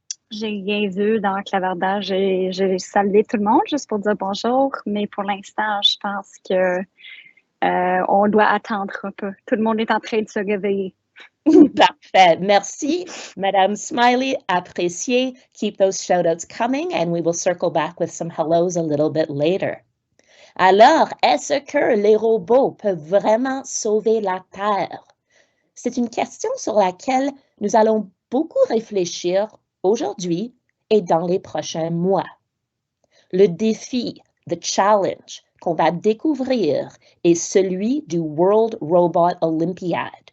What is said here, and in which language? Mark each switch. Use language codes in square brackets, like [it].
[fr] J'ai rien vu dans le clavardage. J'ai salué tout le monde juste pour dire bonjour, mais pour l'instant, je pense que on doit attendre un peu. Tout le monde est en train de se réveiller. Parfait. Merci, Madame Smiley. Apprécié. [en] Keep those shout-outs coming, and we will circle back with some hellos a little bit later. [fr] Alors, est-ce que les robots peuvent vraiment sauver la Terre? C'est une question sur laquelle nous allons beaucoup réfléchir aujourd'hui et dans les prochains mois. Le défi, [en] the challenge, [fr] qu'on va découvrir est celui du World Robot Olympiad.